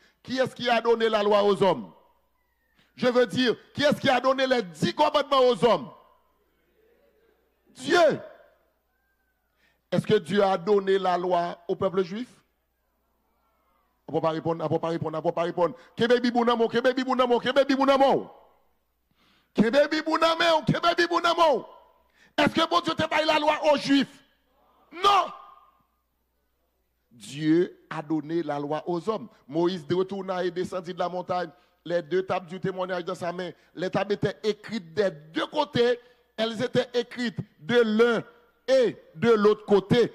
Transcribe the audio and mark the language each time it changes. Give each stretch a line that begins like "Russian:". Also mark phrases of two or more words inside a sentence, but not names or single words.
French: Qui est-ce qui a donné la loi aux hommes? Je veux dire, qui est-ce qui a donné les 10 commandements aux hommes? Dieu. Est-ce que Dieu a donné la loi au peuple juif? On ne peut pas répondre, on ne peut pas répondre, on ne peut pas répondre. Kebe bibounamo, kebe bibounamo, kebe bibounamo. Kebe bibounamo, kebe bibounamo. Est-ce que bon Dieu te baille la loi aux Juifs? Non. Dieu a donné la loi aux hommes. Moïse retourna et descendit de la montagne. Les deux tables du témoignage dans sa main. Les tables étaient écrites des deux côtés. Elles étaient écrites de l'un et de l'autre côté.